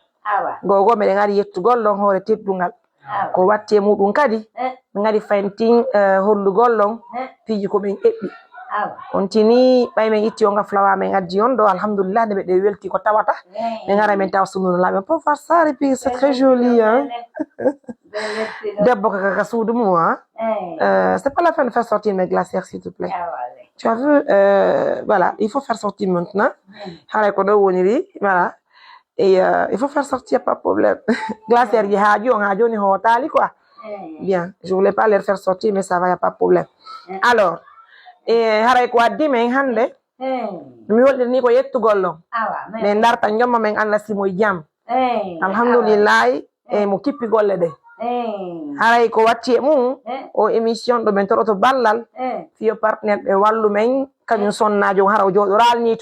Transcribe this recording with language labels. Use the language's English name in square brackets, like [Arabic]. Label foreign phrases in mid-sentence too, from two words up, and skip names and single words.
[Fula] Gogo meɗen ari yettugol ɗon hoore teddungal. Ko watte muɗum kadi min ngadi fayntin hollugol ɗon piiji ko min eɓɓi. On tini ɓay men itti onga flawa men addi on ɗo alhamdulillah nde ɓe welti ko tawata min ngara min tawa sununo laaɓe [French] peut faire ça et puis c'est très joli hein. [Fula] Debbo kaka suudu mum hein. [French] C'est pas la peine de faire sortir mes glacières s'il te plaît. Tu as vu voilà, il faut faire sortir maintenant. [Fula] Haray ko ɗo woniri voilà. [French] Et il faut faire sortir, pas de problème. [Fula] Glacière yi haaju on haaju ni hotali quoi. [French] Bien, je voulais pas les faire sortir mais ça va, y a pas de problème. Alors, [Fula] haray ko addi men hande mi wolɗiri ni ko yettugol ɗon min darta jomma men Allah simo e jam. Alhamdulillah e mo kippi golle ɗe. Haray ko watti e mum o émission ɗo min toɗoto ballal fiyo partenaire ɓe wallu men kañum sonnajo hara o jooɗoral ni